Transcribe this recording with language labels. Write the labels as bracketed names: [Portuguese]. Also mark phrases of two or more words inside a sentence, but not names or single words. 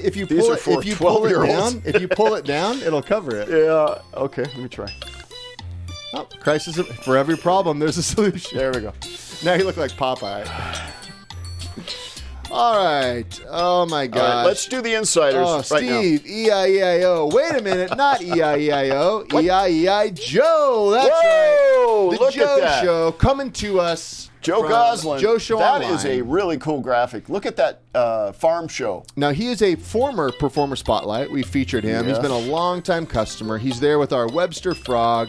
[English] If you pull it, if you pull it down, if you pull it down, it'll cover it. Yeah. Okay. Let me try. Oh, crisis for every problem, there's a solution. There we go. Now you look like Popeye. All right. Oh my gosh. All right. Let's do the insiders Oh, right now. Steve, E-I-E-I-O. Wait a minute, not E-I-E-I-O, E-I-E-I-Joe. That's Whoa, right. The look at Joe that. Show coming to us. Joe from Goslin. Joe Show That Online. is a really cool graphic. Look at that farm show. Now, he is a former Performer Spotlight. We featured him. He's Yeah. been a longtime customer. He's there with our Webster Frog.